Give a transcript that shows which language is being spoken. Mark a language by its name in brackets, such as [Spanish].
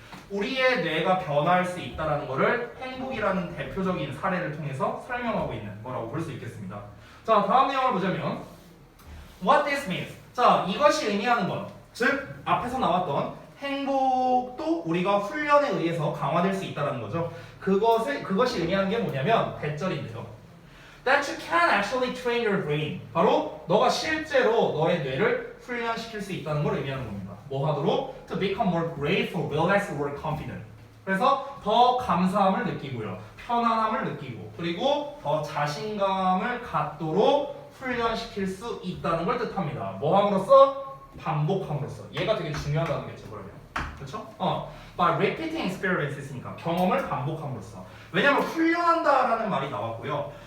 [Korean] 우리의 뇌가 변화할 수 있다는 거를 행복이라는 대표적인 사례를 통해서 설명하고 있는 거라고 볼 수 있겠습니다. 자, 다음 내용을 보자면 [English] What this means. [Korean] 자, 이것이 의미하는 것, 즉 앞에서 나왔던 행복도 우리가 훈련에 의해서 강화될 수 있다는 거죠. 그것이 의미하는 게 뭐냐면 대절인데요. [English] That you can actually train your brain. [Korean] 바로 너가 실제로 너의 뇌를 훈련시킬 수 있다는 걸 의미하는 겁니다. 뭐 하도록? [English] To become more grateful, relaxed, or confident. [Korean] 그래서 더 감사함을 느끼고요. 편안함을 느끼고 그리고 더 자신감을 갖도록 훈련시킬 수 있다는 걸 뜻합니다. 뭐 함으로써? 반복함으로써. 얘가 되게 중요하다는 거겠죠, 그러면. 그렇죠? [English] By repeating experiences [Korean] 니까 경험을 반복함으로써. 왜냐면 훈련한다라는 말이 나왔고요.